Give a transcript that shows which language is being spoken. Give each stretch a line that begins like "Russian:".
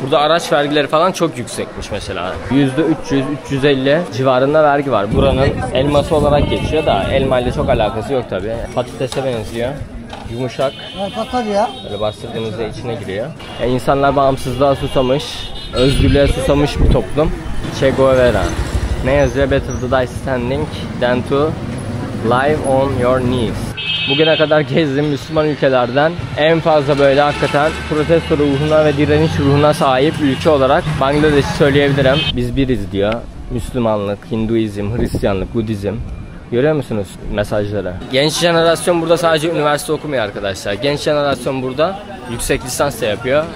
Turkish: Burada araç vergileri falan çok yüksekmiş mesela. %300-350 civarında vergi var. Buranın elması olarak geçiyor da elma ile çok alakası yok tabi. Patatese benziyor. Yumuşak. Böyle bastırdığınızda içine giriyor. İnsanlar bağımsızlığa susamış, özgürlüğe susamış bir toplum. Che Guevara. Ne yazıyor?
English: Better to die standing than to live on your knees.
Turkish: Bugüne kadar gezdiğim Müslüman ülkelerden en fazla böyle hakikaten protesto ruhuna ve direniş ruhuna sahip ülke olarak Bangladeş'i söyleyebilirim. Biz biriz diyor. Müslümanlık, Hinduizm, Hristiyanlık, Budizm. Görüyor musunuz mesajları? Genç jenerasyon burada sadece üniversite okumuyor arkadaşlar. Genç jenerasyon burada yüksek lisans da yapıyor.